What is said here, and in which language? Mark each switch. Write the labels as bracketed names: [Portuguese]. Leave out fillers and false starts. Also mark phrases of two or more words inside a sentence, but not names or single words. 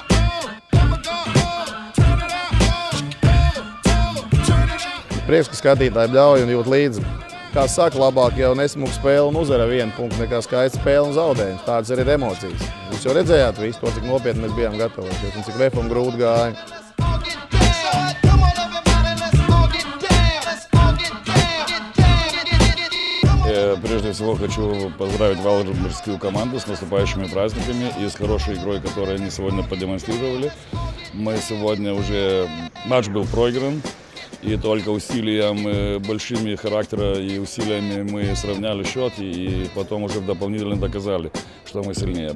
[Latvian] Prieks, ka skatītāji ļauj un jūt līdzi. Kā saka, labāk jau nesmuka spēle un uzvara 1 punktu nekā skaista spēle un zaudējums. Tādas arī ir emocijas. Jūs jau redzējāt visu to, cik nopietni mēs bijām gatavojušies un cik Vefam grūti gāja. [Russian] Прежде всего хочу поздравить валмерскую команду с наступающими праздниками и с хорошей игрой, которую они сегодня продемонстрировали. Матч был проигран, и только усилием большими характера и усилиями мы сравняли счет, и потом уже дополнительно доказали, что мы сильнее.